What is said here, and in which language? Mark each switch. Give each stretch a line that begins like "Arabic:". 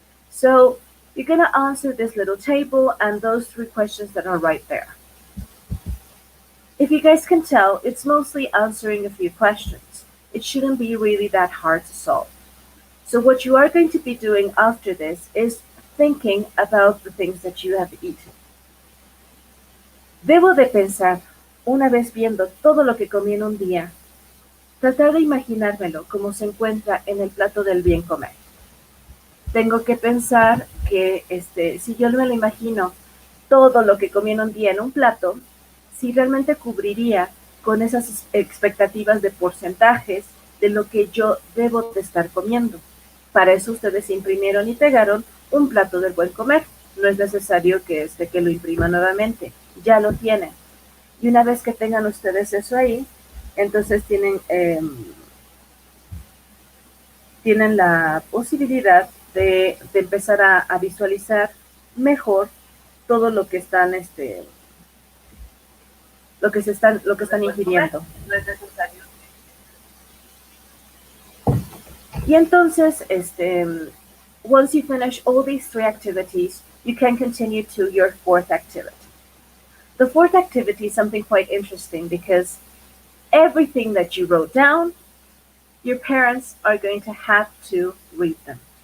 English: So you're going to answer this little table and those 3 questions that are right there. If you guys can tell, it's mostly answering a few questions. It shouldn't be really that hard to solve. So what you are going to be doing after this is thinking about the things that you have eaten.
Spanish: Debo de pensar, una vez viendo todo lo que comí en un día, tratar de imaginármelo como se encuentra en el plato del bien comer. Tengo que pensar que si yo me lo imagino todo lo que comí en un día en un plato, si realmente cubriría con esas expectativas de porcentajes de lo que yo debo de estar comiendo. Para eso ustedes imprimieron y pegaron un plato del buen comer. No es necesario que lo imprima nuevamente, ya lo tienen. Y una vez que tengan ustedes eso ahí, entonces tienen la posibilidad de empezar a visualizar mejor todo lo que están lo que están ingiriendo. No es necesario. Y entonces,
English: once you finish all these 3 activities, you can continue to your 4th activity. The 4th activity is something quite interesting because everything that you wrote down, your parents are going to have to read them.